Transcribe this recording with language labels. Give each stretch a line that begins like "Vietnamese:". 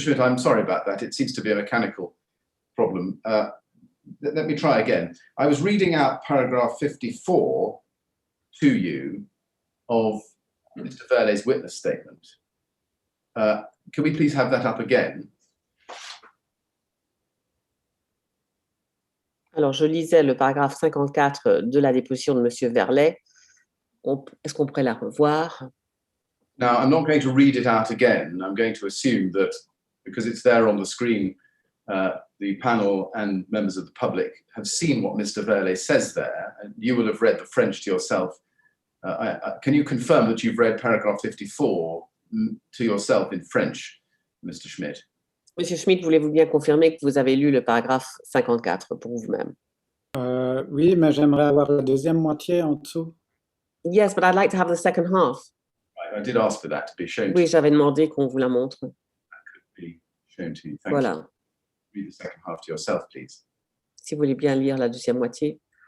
English: Schmidt, I'm sorry about that. It seems to be a mechanical problem. Let me try again. I was reading out paragraph 54 to you of Mr. Verley's witness statement. Can we please have that up again?
French: Alors, je lisais le paragraphe 54 de la déposition de M. Verley. Est-ce qu'on pourrait la revoir?
English: Now, I'm not going to read it out again. I'm going to assume that because it's there on the screen, the panel and members of the public have seen what Mr. Verley says there, and you will have read the French to yourself. Can you confirm that you've read paragraph 54 to yourself in French, Mr. Schmidt?
French: Monsieur Schmidt, voulez-vous bien confirmer que vous avez lu le paragraphe 54 pour vous-même? Oui, mais j'aimerais avoir la deuxième moitié en dessous.
English: Yes, but I'd like to have the second half. I did ask for that to be shown.
French: Oui, j'avais demandé qu'on vous la montre.
English: That could be shown to you. Thank
French: Voilà.
English: you. Read the second half to yourself, please.
French: Si vous voulez bien lire la deuxième moitié.